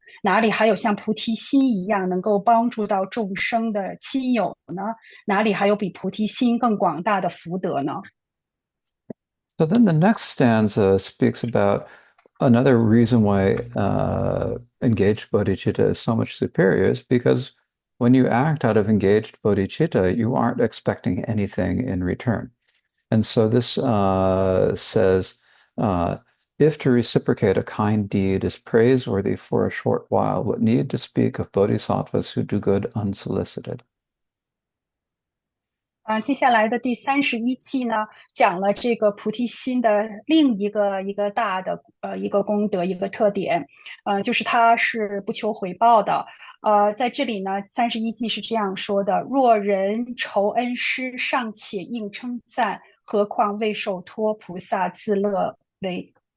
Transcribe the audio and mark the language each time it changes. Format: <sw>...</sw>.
<zh>哪里还有像菩提心一样能够帮助到众生的亲友呢？哪里还有比菩提心更广大的福德呢？</zh> <en>So then the next stanza speaks about another reason why engaged bodhicitta is so much superior is because when you act out of engaged bodhicitta, you aren't expecting anything in return. And so this says, if to reciprocate a kind deed is praiseworthy for a short while, what need to speak of bodhisattvas who do good unsolicited?</en> <zh>接下来的第31记呢，讲了这个菩提心的另一个大的一个功德一个特点，就是它是不求回报的。在这里呢，31记是这样说的：若人酬恩师，尚且应称赞，何况未受托菩萨自乐为。</zh>